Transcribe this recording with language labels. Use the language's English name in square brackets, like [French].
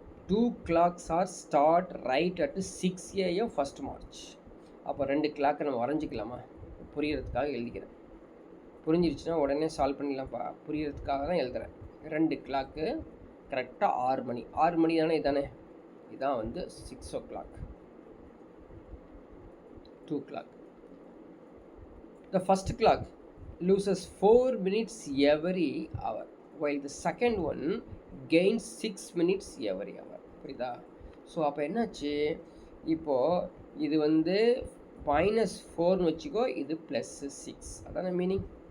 [English] 2 clocks are start right at 6 AM 1st March. [Tamil] அப்போ 2 கிளாக்கை நம்ம வரைஞ்சிக்கலாமா? புரியறதுக்காக எழுதிக்கிறேன். புரிஞ்சிருச்சுன்னா உடனே சால்வ் பண்ணிடலாம்ப்பா. புரியறதுக்காக தான் எழுதுகிறேன். 2 கிளாக்கு கரெக்டாக 6 மணி. 6 மணி தானே இதானே? இதான் வந்து 6 o'clock. [English] 2 clock. The first clock loses 4 minutes every hour, while the second one gains 6 minutes every hour. [Tamil] புரியுதா? ஸோ அப்போ என்னாச்சு, இப்போது இது வந்து -4ன்னு வச்சுக்கோ, இது +6. அதான மீனிங்.